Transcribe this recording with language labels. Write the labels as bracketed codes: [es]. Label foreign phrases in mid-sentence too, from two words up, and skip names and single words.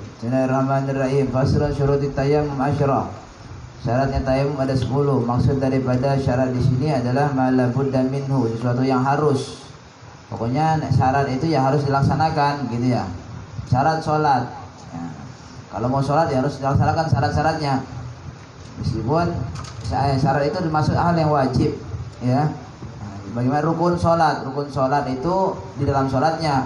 [ar] بسم الله الرحمن الرحيم. فصل شروط التيمم عشرة. [id] Syaratnya tayamum ada 10. Maksud daripada syarat di sini adalah [ar] ما لا بد منه, [id] sesuatu yang harus. Pokoknya syarat itu ya harus dilaksanakan gitu ya. Syarat sholat ya. Kalau mau sholat ya harus dilaksanakan syarat-syaratnya. Meskipun syarat itu termasuk hal yang wajib ya. Bagaimana rukun sholat? Rukun sholat itu di dalam sholatnya.